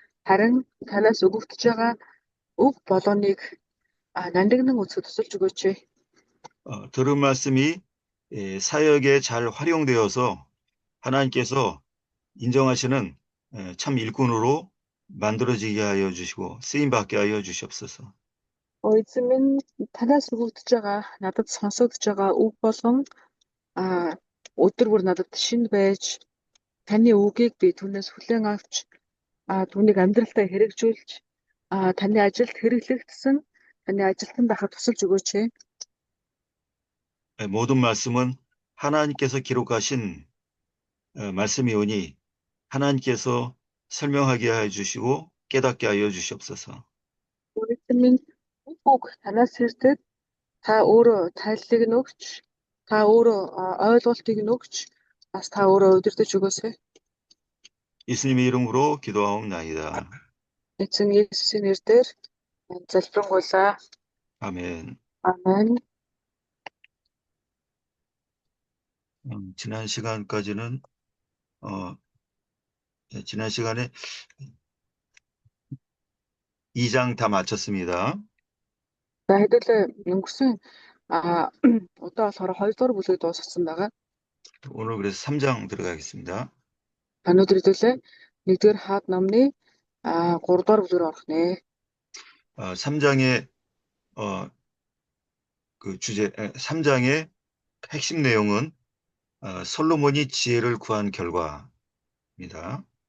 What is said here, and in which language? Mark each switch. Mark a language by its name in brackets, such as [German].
[Mongolian] Харин танаас өгөгдөж байгаа үг болгоныг нандинан үзэхэд тусалж өгөөч. [Korean] 들은 말씀이 사역에 잘 활용되어서 하나님께서 인정하시는 참 일꾼으로 만들어지게 하여 주시고 쓰임받게 하여 주시옵소서. [Mongolian] Эзэн минь танаас өгөгдөж байгаа надад сонсогдож байгаа үг болгон өдөр бүр надад шинэ байж таны үгийг би түүнээс хүлээн авч түүнийг амьдралдаа хэрэгжүүлж таны ажилд хэрэглэгдсэн таны ажилтан байхад тусалж өгөөч. [Korean] 모든 말씀은 하나님께서 기록하신 말씀이오니 하나님께서 설명하게 하여 주시고 깨닫게 하여 주시옵소서. [Mongolian] Эзэн минь үг танаас ирдэг та өөрөө тайллыг нь өгч та өөрөө ойлголтыг нь өгч бас та өөрөө удирдах өгөөсэй. [Korean] 예수님의 이름으로 기도하옵나이다. [Mongolian] Эзэн Есүсийн нэрээр залбирanгуйлаа. [Korean] 아멘. 아멘. 지난 시간까지는 지난 시간에 2장 다 마쳤습니다. [Mongolian] За хэдүүлээ өнгөрсөн одоо болохоор 2 дугаар бүлэг дууссан байгаа. [Korean] 오늘 그래서 3장 들어가겠습니다. [Mongolian] Өнөөдөр хэдүүлээ 1-р хаад номны 3 дугаар бүлгээр орох нэ. [Korean] 3장의 그 주제 3장의 핵심 내용은 솔로몬이 지혜를 구한 결과입니다.